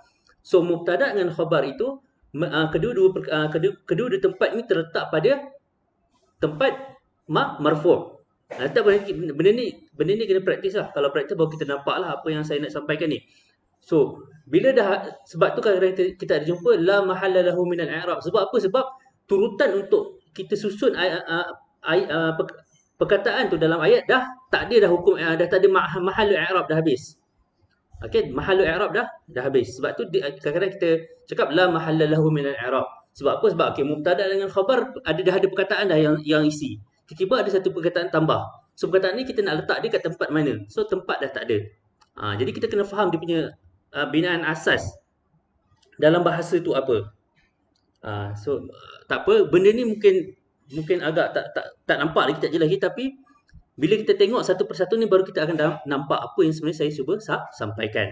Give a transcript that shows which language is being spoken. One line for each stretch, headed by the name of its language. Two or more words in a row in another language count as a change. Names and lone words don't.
Malay: So mubtada dengan khabar itu kedua tempat ini terletak pada tempat marfu'. Benda ni kena praktis lah. Kalau praktis baru kita nampak lah apa yang saya nak sampaikan ni. So bila sebab tu kadang-kadang kita ada jumpa
Arabic: لا محل له من الإعراب.
Malay: Sebab apa? Sebab turutan untuk kita susun perkataan tu dalam ayat dah tak ada hukum, dah tak ada
Arabic: محل الإعراب,
Malay: dah habis. Okey,
Arabic: محل الإعراب
Malay: dah habis. Sebab tu kadang-kadang kita cakap
Arabic: لا محل له من الإعراب.
Malay: Sebab apa? Sebab mubtada dengan khabar dah ada perkataan dah yang isi. Tiba-tiba ada satu perkataan tambah. So perkataan ni kita nak letak dia kat tempat mana? So tempat dah tak ada. Jadi kita kena faham dia punya binaan asas dalam bahasa tu apa. So tak apa, benda ni mungkin agak tak nampak lagi, tak jelas lagi, tapi bila kita tengok satu persatu ni baru kita akan nampak apa yang sebenarnya saya cuba sampaikan.